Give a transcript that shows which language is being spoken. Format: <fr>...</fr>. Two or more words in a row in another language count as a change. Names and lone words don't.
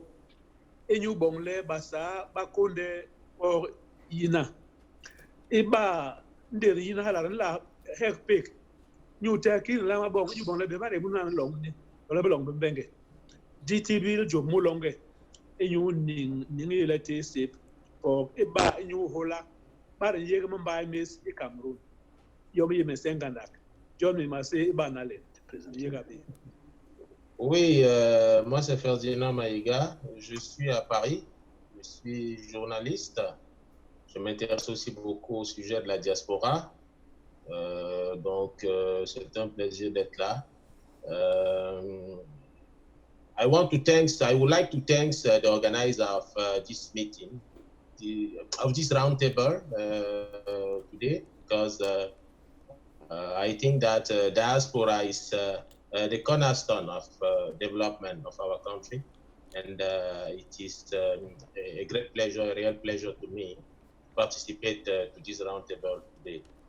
<bas>Enyu bongle Bassa bakonde or yina iba nderi yina hala la hekpek nyu taki la ma bong yu bongle be ba de bunan long ni wala be long be benge GTB jo mo longe enyu ning la te sep or iba enyu hola ba de yega Mbai mes e Cameroon yomi me sengandak John me ma se iba na le president yega be.</bas> <fr>Oui, moi c'est Ferdinand Mayega, je suis à Paris, je suis journaliste, je m'intéresse aussi beaucoup au sujet de la diaspora, donc c'est un plaisir d'être là.</fr> <en>I would like to thank the organizer of this meeting, of this roundtable today, because I think that diaspora is the cornerstone of development of our country, and it is a great pleasure, a real pleasure to me to participate to this roundtable today.</en>